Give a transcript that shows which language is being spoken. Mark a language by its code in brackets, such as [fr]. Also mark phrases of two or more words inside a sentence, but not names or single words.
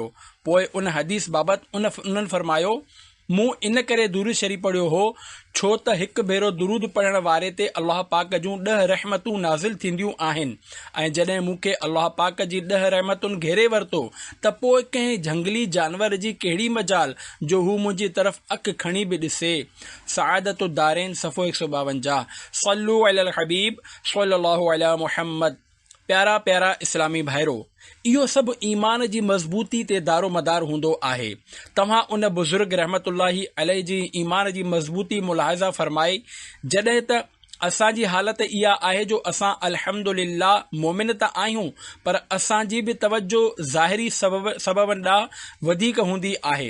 [sd] पोइ उन हदीस बाबति उन्हनि फरमायो, मूं इन करे दुरूद शरीफ़ पढ़ियो हो छो त हिकु भेरो दुरूद पढ़ण वारे ते अल्लाह पाक जूं 10 रहमतूं नाज़िल थींदियूं आहिनि। ऐं जॾहिं मूंखे अल्लाह पाक जी 10 रहमतुनि घेरे वरितो त पोइ कंहिं झंगली जानवर जी कहिड़ी मजाल जो हू मुंहिंजी तरफ़ अखि खणी बि ॾिसे। सआदतु दारैन सफ़ो 152। [ar] صلوا على الحبيب صلى الله على محمد. [sd] प्यारा प्यारा इस्लामी भाइरो, इहो सभु ईमान जी मज़बूती ते दारोमदार हूंदो आहे। तव्हां उन बुज़ुर्ग [ar] رحمة الله عليه [sd] जी ईमान जी मज़बूती मुलाहिज़ा फरमाई जॾहिं त असांजी हालत इहा आहे जो असां अल्हम्दुलिल्लाह मोमिन त आहियूं, पर असांजी बि तवज्जो ज़ाहिरी सबबनि ॾांहुं वधीक हूंदी आहे।